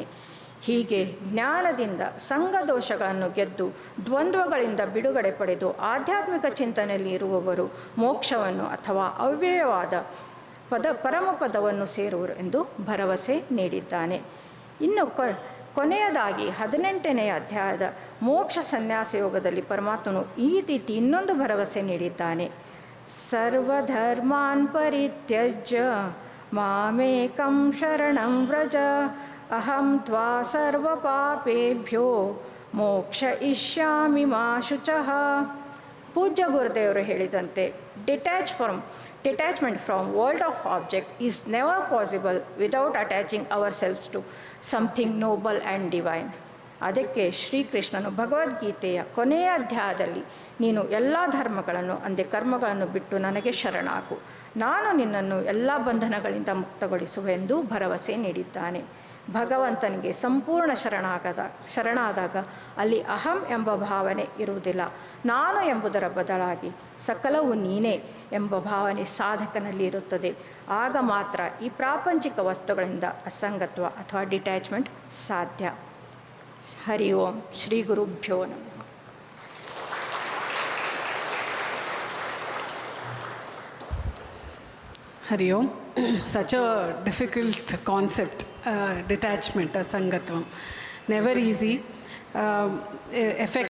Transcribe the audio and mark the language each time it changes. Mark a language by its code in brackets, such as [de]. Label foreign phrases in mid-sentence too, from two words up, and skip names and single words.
[kn] ಹೀಗೆ ಜ್ಞಾನದಿಂದ ಸಂಘ ದೋಷಗಳನ್ನು ಗೆದ್ದು ದ್ವಂದ್ವಗಳಿಂದ ಬಿಡುಗಡೆ ಪಡೆದು ಆಧ್ಯಾತ್ಮಿಕ ಚಿಂತನೆಯಲ್ಲಿ ಇರುವವರು ಮೋಕ್ಷವನ್ನು ಅಥವಾ ಅವ್ಯಯವಾದ ಪರಮಪದವನ್ನು ಸೇರುವರು ಎಂದು ಭರವಸೆ ನೀಡಿದ್ದಾನೆ. ಇನ್ನು ಕೊನೆಯದಾಗಿ 18ನೇ ಅಧ್ಯಾಯದ ಮೋಕ್ಷ ಸನ್ಯಾಸ ಯೋಗದಲ್ಲಿ ಪರಮಾತ್ಮನು ಈ ರೀತಿ ಇನ್ನೊಂದು ಭರವಸೆ ನೀಡಿದ್ದಾನೆ. [sa] ಸರ್ವಧರ್ಮಾನ್ ಪರಿತ್ಯಜ್ಯ ಮಾಮೇಕಂ ಶರಣಂ ವ್ರಜ ಅಹಂ ತ್ವಾ ಸರ್ವಪಾಪೇಭ್ಯೋ ಮೋಕ್ಷಯಿಷ್ಯಾಮಿ ಮಾ ಶುಚಃ. [kn] ಪೂಜ್ಯ ಗುರುದೇವರು ಹೇಳಿದಂತೆ [en] detachment from world of object is never possible without attaching ourselves to something noble and divine. [kn] ಅದಕ್ಕೆ ಶ್ರೀಕೃಷ್ಣನು ಭಗವದ್ಗೀತೆಯ ಕೊನೆಯ ಅಧ್ಯಾಯದಲ್ಲಿ ನೀನು ಎಲ್ಲ ಧರ್ಮಗಳನ್ನು ಅಂದೆ ಕರ್ಮಗಳನ್ನು ಬಿಟ್ಟು ನನಗೆ ಶರಣಾಗು, ನಾನು ನಿನ್ನನ್ನು ಎಲ್ಲ ಬಂಧನಗಳಿಂದ ಮುಕ್ತಗೊಳಿಸುವೆಂದು ಭರವಸೆ ನೀಡಿದ್ದಾನೆ. ಭಗವಂತನಿಗೆ ಸಂಪೂರ್ಣ ಶರಣಾದಾಗ ಅಲ್ಲಿ ಅಹಂ ಎಂಬ ಭಾವನೆ ಇರುವುದಿಲ್ಲ. ನಾನು ಎಂಬುದರ ಬದಲಾಗಿ ಸಕಲವು ನೀನೇ ಎಂಬ ಭಾವನೆ ಸಾಧಕನಲ್ಲಿ ಇರುತ್ತದೆ. ಆಗ ಮಾತ್ರ ಈ ಪ್ರಾಪಂಚಿಕ ವಸ್ತುಗಳಿಂದ ಅಸಂಗತ್ವ ಅಥವಾ ಡಿಟ್ಯಾಚ್ಮೆಂಟ್ ಸಾಧ್ಯ. [sa] ಹರಿ ಓಂ. ಶ್ರೀ ಗುರುಭ್ಯೋ ನಮಃ. हरि ओम्. [en] Such a difficult concept, detachment, asangatvam. Never easy. Effect